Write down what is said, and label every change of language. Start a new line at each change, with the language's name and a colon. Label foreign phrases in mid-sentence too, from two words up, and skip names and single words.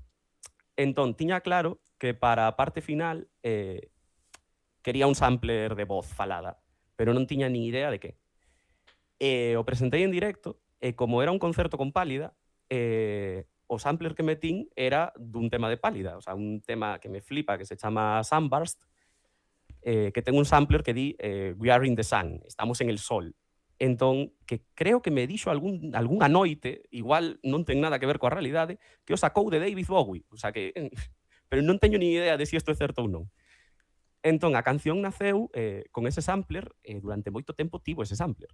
Galician: Entón, tiña claro que para a parte final quería un sampler de voz falada, pero non tiña ni idea de que. O presentei en directo e como era un concerto con Pálida, o sampler que metín era dun tema de Pálida, o sea, un tema que me flipa que se chama Sunburst, que ten un sampler que di
English: We are in the sun,
Spanish: estamos en el sol.
Galician: Entón, que creo que me dixo algunha noite, igual non ten nada que ver coa realidade, que o sacou de David Bowie. O sea que pero non teño ni idea de si isto é certo ou non. Entón, a canción naceu con ese sampler e durante moito tempo tivo ese sampler.